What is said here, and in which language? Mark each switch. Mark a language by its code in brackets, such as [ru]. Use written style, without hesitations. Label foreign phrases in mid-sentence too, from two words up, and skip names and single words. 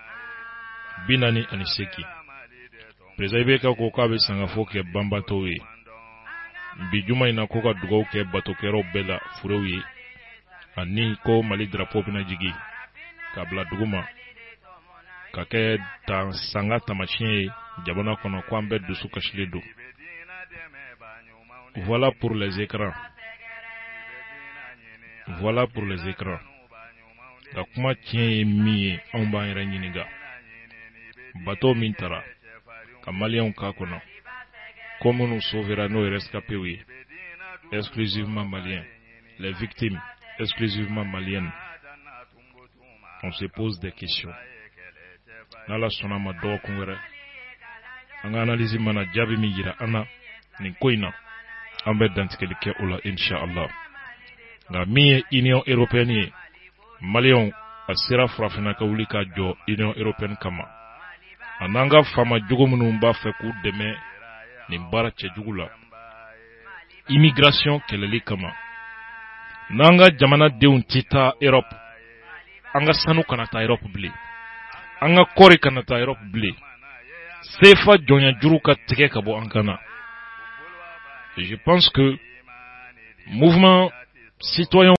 [bm] 48 président IBK ko k'a bɛ sangafo kɛ banbatɔw ye bi juma in na ko ka dugawu kɛ batokɛlaw bɛɛ la furew ye ani ko Mali drapeau bɛna jigi k'a bila dugu ma ka kɛ sanga tamasiyɛn ye jamana kɔnɔ ko an bɛɛ dusu kasilen don. [fr] Voilà pour les écrans. Voilà pour les écrans. [bm] Ka kuma tiɲɛ ye min ye anw b'an yɛrɛ ɲininka bateau min tara ka maliyɛnw k'a kɔnɔ ko minnu sauvera n'o ye rescapés ye [fr] exclusivement maliens, les victimes exclusivement maliennes. On se pose des questions. [bm] N'ala sɔnna ma dɔgɔkun wɛrɛ an ka analyse mana jaabi min yira an na nin ko in na an bɛ dantigɛli kɛ o la inshallah. Nka min ye Union européenne ye maliyɛnw a sera farafinna ka wuli ka jɔ Union européenne kama a n'an ka faama jogo minnu b'a fɛ k'u dɛmɛ nin baara cɛjugu la immigration kɛlɛli kama n'an ka jamanadenw tɛ taa Europe, an ka sanu kana taa Europe bilen, an ka kɔɔri kana taa Europe bilen, CFA jɔnya juru ka tigɛ ka bɔ an kan na. [fr] Je pense que mouvement citoyen